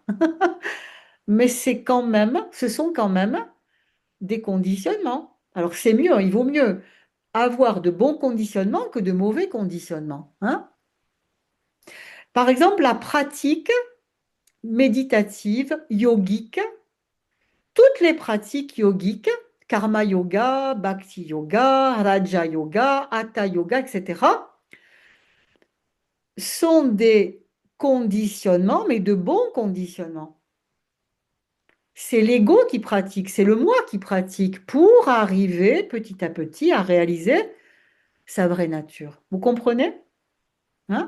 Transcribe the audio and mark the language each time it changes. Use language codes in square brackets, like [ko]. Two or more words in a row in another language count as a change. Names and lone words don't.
[fr] Mais ce sont quand même des conditionnements. Alors c'est mieux, il vaut mieux avoir de bons conditionnements que de mauvais conditionnements, hein. Par exemple, la pratique méditative, yogique, toutes les pratiques yogiques, karma yoga, bhakti yoga, raja yoga, hatha yoga, etc., sont des conditionnements, mais de bons conditionnements. C'est l'ego qui pratique, c'est le moi qui pratique pour arriver petit à petit à réaliser sa vraie nature. Vous comprenez? Hein?